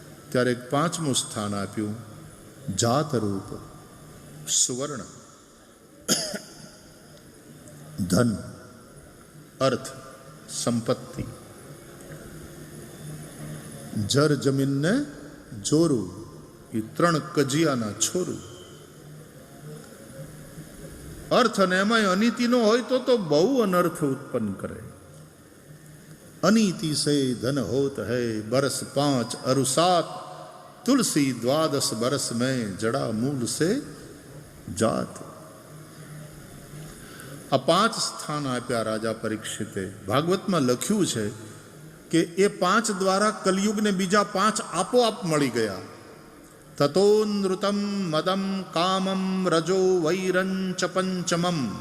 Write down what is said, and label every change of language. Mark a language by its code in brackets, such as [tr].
[gu] ત્યારે એક પાંચમું સ્થાન આપ્યું, જાત રૂપ, સુવર્ણ, ધન, અર્થ, સંપત્તિ, જર જમીનને જોરું, એ ત્રણ કજિયાના છોરું. અર્થ અને એમાં અનીતિનો હોય તો બહુ અનર્થ ઉત્પન્ન કરે. [hi] अनीति से धन होत है बरस 5 अरु 7, तुलसी 12 बरस में जड़ा मूल से जात. [gu] आ 5 स्थान आप्या राजा परीक्षिते. भागवतમાં લખ્યું છે કે એ 5 દ્વારા કલયુગને બીજા 5 આપોઆપ મળી ગયા. [sa] તતો નૃતમ મદમ કામમ રજો વૈરંચ પંચમમ.